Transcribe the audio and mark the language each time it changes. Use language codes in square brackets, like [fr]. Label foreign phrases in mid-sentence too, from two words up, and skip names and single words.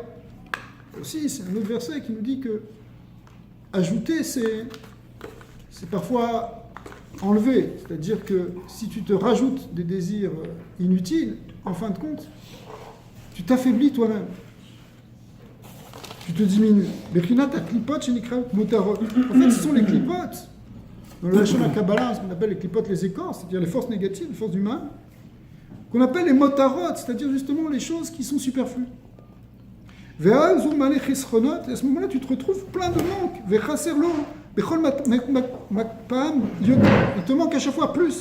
[fr] Aussi, c'est un autre verset qui nous dit que ajouter, c'est parfois enlever. C'est-à-dire que si tu te rajoutes des désirs inutiles, en fin de compte, tu t'affaiblis toi-même. Tu te diminues. [he] בחינת קליפות שנקרא מותרות. [fr] En fait, ce sont les klipotes. Dans le [he] לשון קבלה, [fr] ce qu'on appelle les klipotes, les écorces, c'est-à-dire les forces négatives, les forces du mal, qu'on appelle les motarot, c'est-à-dire justement les choses qui sont superflues. Et à ce moment-là, tu te retrouves plein de manques. Il te manque à chaque fois plus.